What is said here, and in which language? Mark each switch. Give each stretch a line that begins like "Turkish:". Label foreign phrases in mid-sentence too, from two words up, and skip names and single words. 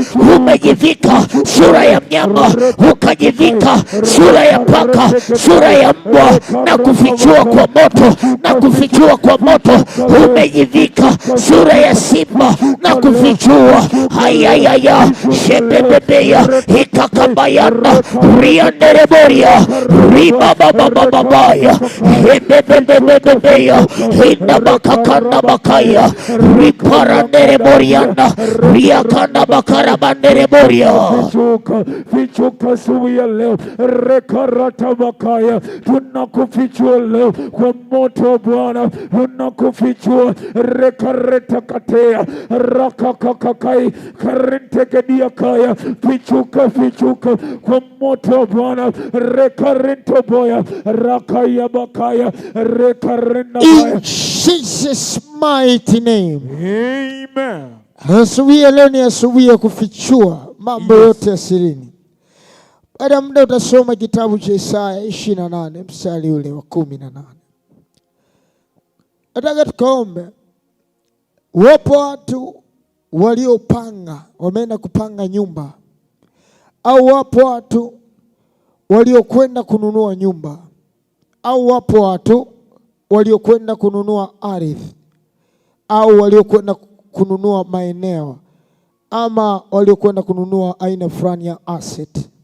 Swahili: Umejivika sura ya mnyama, ukajivika sura ya paka, sura ya mbwa, na kufichua kwa moto, na kufichua kwa moto. Umejivika sura ya simba, na kufichua. Hayayaya shebebebeya ikakabayana riandereboria ribababababaya shebebebebebeya indabakakanda bakaya riparandereboriana riakanda bakarabandereboria. Fichuka, fichuka asubuhi ya leo, rekarata bakaya, tunakufichua leo kwa moto Bwana, tunakufichua rekareta katea rakakakakai karentegedia kaya. Fichuka, fichuka kwa moto Bwana, rekarento boya rakaya bakaya rekarenda baya.
English: In Jesus mighty name. Amen.
Swahili: Asubuhi ya leo ni asubuhi ya kufichua mambo yote ya sirini. Baada ya muda utasoma kitabu cha Isaya 28 mstari ule wa 18. Nataka tukaombe. Wapo watu waliopanga, wameenda kupanga nyumba, au wapo watu waliokwenda kununua nyumba, au wapo watu waliokwenda kununua ardhi, au waliokwenda kununua maeneo, ama waliokwenda kununua aina fulani ya asset.